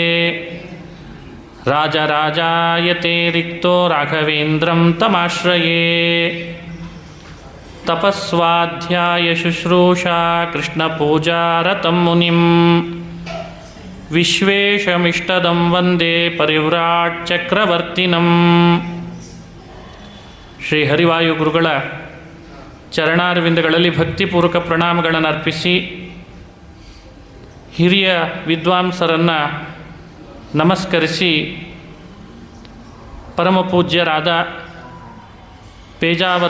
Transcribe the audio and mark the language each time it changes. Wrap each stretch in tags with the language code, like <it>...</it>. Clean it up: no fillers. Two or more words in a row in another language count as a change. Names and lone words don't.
<sa>ರಾಜರಾಜಾಯತೆ ರಿಕ್ತೋ ರಾಘವೇಂದ್ರಂ ತಮಾಶ್ರಯೇ ತಪಸ್ವಾಧ್ಯಾಯ ಶುಶ್ರೂಷಾ ಕೃಷ್ಣಪೂಜಾರತಂ ಮುನಿಂ ವಿಶ್ವೇಶಮಿಷ್ಟದಂ ವಂದೇ ಪರಿವ್ರಾಟ್ ಚಕ್ರವರ್ತಿನಂ.</sa> <kn>ಶ್ರೀ ಹರಿವಾಯು ಗುರುಗಳ ಚರಣಾರವಿಂದಗಳಲ್ಲಿ ಭಕ್ತಿಪೂರ್ವಕ ಪ್ರಣಾಮಗಳನ್ನು ಅರ್ಪಿಸಿ ಹಿರಿಯ ವಿದ್ವಾಂಸರನ್ನು ನಮಸ್ಕರಿಸಿ ಪರಮಪೂಜ್ಯರಾದ ಪೇಜಾವರ</kn>